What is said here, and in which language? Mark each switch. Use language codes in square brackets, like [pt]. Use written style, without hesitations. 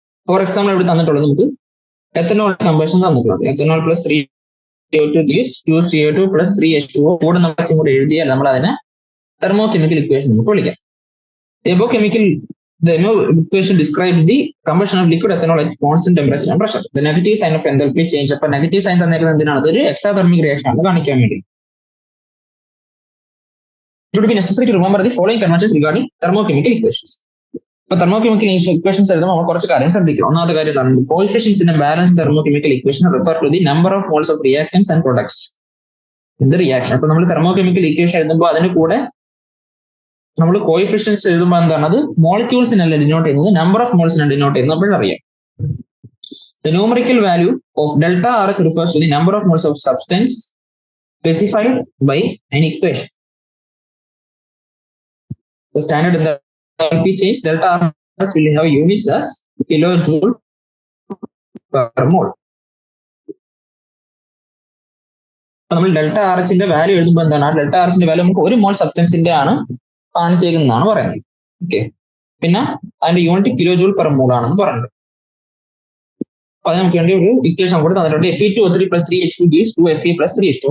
[ml] For example ഇവിടെ തന്നിട്ടുള്ളത് നമുക്ക് എത്തനോൾ കമ്പഷൻ തന്നിട്ടുള്ളത്. Ethanol plus 3CO2 [en] gives 2CO2 plus 3H2O [ml] കൂടെ നമ്മൾ കൂടെ എഴുതിയാൽ നമ്മൾ അതിനെ തെർമോകെമിക്കൽ ഇക്വേഷൻ നമുക്ക് വിളിക്കാം. [en] The above equation describes the combustion of liquid ethanol at constant temperature and pressure. The negative sign of enthalpy change. [ml] അപ്പൊ നെഗറ്റീവ് സൈൻ തന്നേക്കുന്നത് എന്തിനാണ്? അതൊരു എക്സാതെർമിക് റിയാക്ഷൻ ആണ് കാണിക്കാൻ വേണ്ടി. [en] It would be necessary to remember the following conventions regarding thermochemical equations. [ml] ഇപ്പൊ thermochemical equations എഴുതുമ്പോൾ നമ്മൾ കുറച്ച് കാര്യം ശ്രദ്ധിക്കണം. ഒന്നാമത്തെ കാര്യം എന്താണ്? [en] Coefficients in a balance thermochemical equation refer to the number of moles of reactants and products in the reaction. [ml] അപ്പൊ നമ്മൾ തെർമോകെമിക്കൽ ഇക്വേഷൻ എഴുതുമ്പോൾ അതിന് കൂടെ നമ്മൾ കോഎഫിഷ്യന്റ്സ് എഴുതുമ്പോൾ എന്താണ്? അത് മോളിക്യൂൾസിനല്ല ഡിനോട്ട് ചെയ്യുന്നത്, നമ്പർ ഓഫ് മോൾസിനാണ് ഡിനോട്ട് ചെയ്യുന്നത്. അപ്പോഴറിയാം. [en] The numerical value of delta RH refers to the number of moles of substance specified by an equation. The standard enthalpy change delta RH will have units as kilojoule per mole. [ml] നമ്മൾ delta ആർഎച്ചിന്റെ value എഴുതുമ്പോൾ എന്താണ്? ആ delta ആർഎച്ചിന്റെ value നമുക്ക് ഒരു മോൾ സബ്സ്റ്റൻസിന്റെ ആണ് കാണിച്ചേക്കുന്നതാണ് പറയുന്നത്. Okay, പിന്നെ അതിന്റെ unit kilo joule per mole ആണെന്ന് പറയുന്നത്. അപ്പൊ അത് നമുക്ക് വേണ്ടി ഒരു ഇക്വേഷൻ കൂടെ തന്നിട്ടുണ്ട്. [en] Fe2O3 plus 3H2 gives 2Fe plus 3H2.